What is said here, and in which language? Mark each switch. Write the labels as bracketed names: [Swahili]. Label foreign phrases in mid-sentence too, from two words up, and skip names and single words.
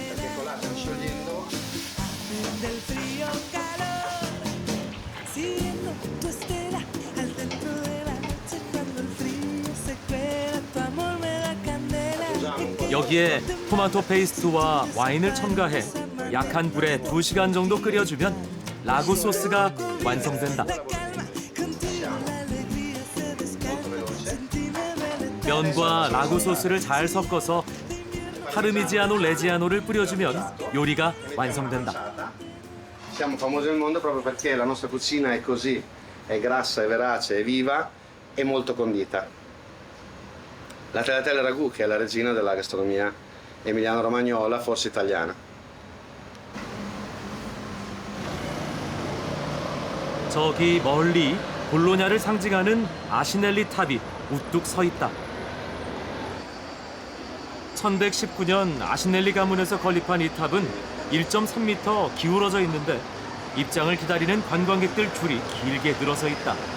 [Korean] 여기에 토마토 페이스트와 와인을 첨가해 약한 불에 2시간 정도 끓여주면 라구 소스가 완성된다. 면과 라구 소스를 잘 섞어서 파르미지아노 레지아노를 뿌려주면 요리가 완성된다. [Italian] Siamo famosi nel mondo proprio perché la nostra cucina è così, è grassa, è verace, è viva e molto condita. La tagliatelle ragù, che è la regina della gastronomia emiliano-romagnola, forse italiana. [Korean] 저기 멀리 볼로냐를 상징하는 아시넬리 탑이 우뚝 서 있다. 1119년 아시넬리 가문에서 건립한 이 탑은 1.3m 기울어져 있는데 입장을 기다리는 관광객들 줄이 길게 늘어서 있다.